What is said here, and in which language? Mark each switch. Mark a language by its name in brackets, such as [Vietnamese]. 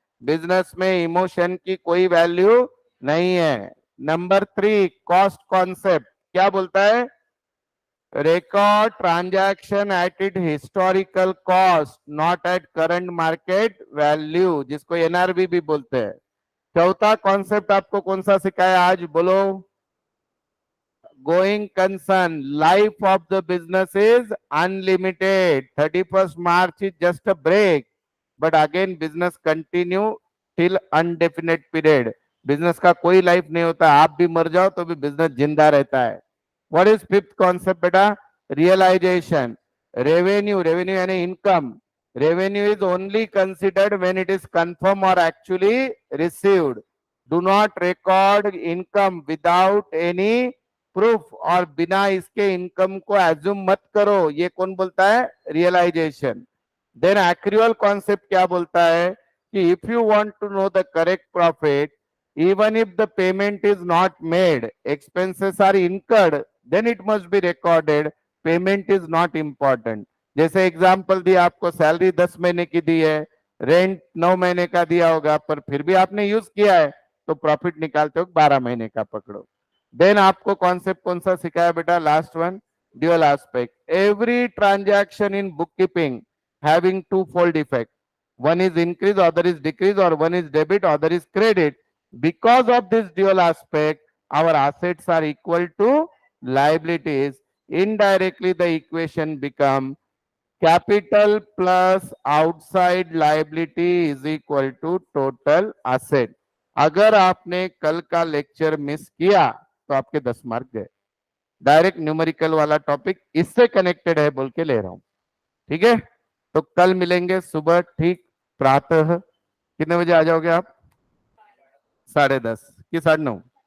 [Hindi] Business में emotion की कोई वैल्यू नहीं है। नंबर 3 कॉस्ट कॉन्सेप्ट क्या बोलता है? [English] record transaction at it historical cost, not at current market value, [Hindi] जिसको एनआरवी भी बोलते हैं। चौथा कॉन्सेप्ट आपको कौन सा सिखाया आज बोलो? [English] Going concern, life of the business is unlimited, 31st March is just a break, but again business continue till undefinite period। [Hindi] Business का कोई लाइफ नहीं होता, आप भी मर जाओ तो भी बिजनेस जिंदा रहता है। [English] What is fifth concept बेटा? Realisation. Revenue, revenue यानी income. Revenue is only considered when it is confirm और actually received. Do not record income without any proof, [Hindi] और बिना इसके इनकम को एज्यूम मत करो। ये कौन बोलता है? रियलाइजेशन। [English] then actual concept [Hindi] क्या बोलता है कि [English] If you want to know the correct profit, even if the payment is not made, expenses are incurred, then it must be recorded, payment is not important। [Hindi] जैसे example दिया आपको, salary 10 महीने की दी है, रेंट 9 महीने का दिया होगा, पर फिर भी आपने यूज किया है, तो प्रॉफिट निकालते हो 12 महीने का पकड़ो। देन आपको कॉन्सेप्ट कौन सा सिखाया बेटा? Last one, dual aspect. [English] Every transaction in book keeping having two fold effect, one is increase, other is decrease, or one is debit, other is credit। Because of this dual aspect, our assets are equal to liabilities। Indirectly, the equation become capital plus outside liability is equal to total asset। [Hindi] अगर आपने कल का lecture miss किया तो आपके 10 mark गए। Direct numerical वाला topic इससे कनेक्टेड है बोल के ले रहा हूं, ठीक है? तो कल मिलेंगे सुबह ठीक प्रातः। कितने बजे आ जाओगे आप? 10:30 कि 9:30?